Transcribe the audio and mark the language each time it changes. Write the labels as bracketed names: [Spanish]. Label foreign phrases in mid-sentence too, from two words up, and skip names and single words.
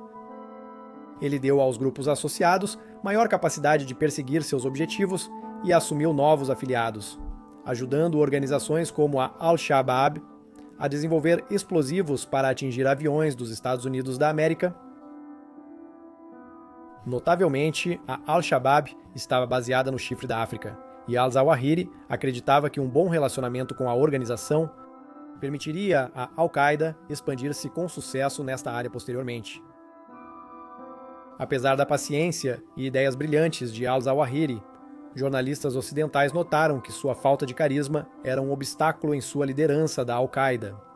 [Portuguese] Ele deu aos grupos associados maior capacidade de perseguir seus objetivos e assumiu novos afiliados, ajudando organizações como a Al-Shabaab a desenvolver explosivos para atingir aviões dos Estados Unidos da América. Notavelmente, a Al-Shabaab estava baseada no Chifre da África, e al-Zawahiri acreditava que um bom relacionamento com a organização permitiria à Al-Qaeda expandir-se com sucesso nesta área posteriormente. Apesar da paciência e ideias brilhantes de al-Zawahiri, jornalistas ocidentais notaram que sua falta de carisma era um obstáculo em sua liderança da Al-Qaeda.